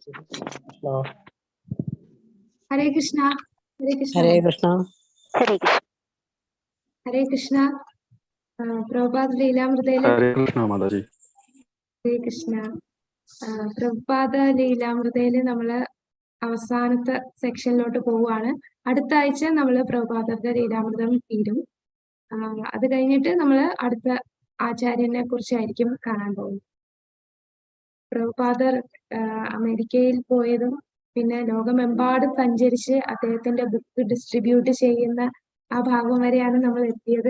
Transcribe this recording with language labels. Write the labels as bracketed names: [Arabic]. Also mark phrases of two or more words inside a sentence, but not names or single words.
[Malayalam] Hare Krishna. Hare Krishna. Hare Krishna. Hare Krishna. Hare Krishna. പ്രഭുപാദ ലീലാമൃതയിലെ. Hare Krishna Mataji. Hare Krishna. പ്രഭുപാദ ലീലാമൃതയിലെ നമ്മള് അവസാനത്തെ സെക്ഷനിലോട്ട് പോവുകയാണ്. അടുത്ത ആഴ്ച നമ്മൾ പ്രഭുപാദരുടെ ലീലാമൃതം തീരും. അത് കഴിഞ്ഞിട്ട് നമ്മൾ അടുത്ത ആചാര്യനെ കുറിച്ചായിരിക്കും കാണാൻ പോകുന്നത്. പ്രഭുപാദർ അമേരിക്കയിൽ പോയതും പിന്നെ ലോകമെമ്പാടും സഞ്ചരിച്ച് അദ്ദേഹത്തിന്റെ [English] book distribute [Malayalam] ചെയ്യുന്ന ആ ഭാഗം വരെയാണ് നമ്മൾ എത്തിയത്.